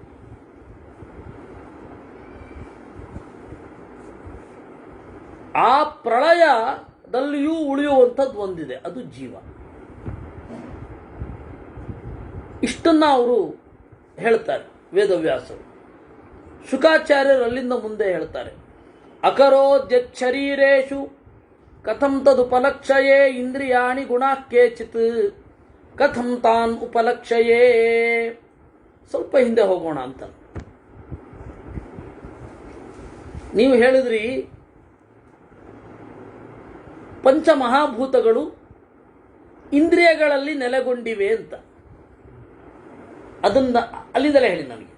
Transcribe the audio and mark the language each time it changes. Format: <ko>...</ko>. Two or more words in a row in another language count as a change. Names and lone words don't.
<kn>ಆ ಪ್ರಳಯದಲ್ಲಿಯೂ ಉಳಿಯುವಂಥದ್ದು ಒಂದಿದೆ, ಅದು ಜೀವ. ಇಷ್ಟನ್ನ ಅವರು ಹೇಳ್ತಾರೆ ವೇದವ್ಯಾಸರು. ಶುಕಾಚಾರ್ಯರು ಅಲ್ಲಿಂದ ಮುಂದೆ ಹೇಳ್ತಾರೆ,</kn> <sa>ಅಕರೋದ್ಯಚ್ಛರೀರೇಷು ಕಥಂ ತದುಪಲಕ್ಷಯೇ ಇಂದ್ರಿಯಾಣಿ ಗುಣಾಃ ಕೇಚಿತ್ ಕಥಂ ತಾನ್ ಉಪಲಕ್ಷಯೇ.</sa> <kn>ಸ್ವಲ್ಪ ಹಿಂದೆ ಹೋಗೋಣ ಅಂತ. ನೀವು ಹೇಳಿದ್ರಿ ಪಂಚಮಹಾಭೂತಗಳು ಇಂದ್ರಿಯಗಳಲ್ಲಿ ನೆಲೆಗೊಂಡಿವೆ ಅಂತ. ಅದನ್ನ ಅಲ್ಲಿಂದಲೇ ಹೇಳಿ ನನಗೆ.</kn>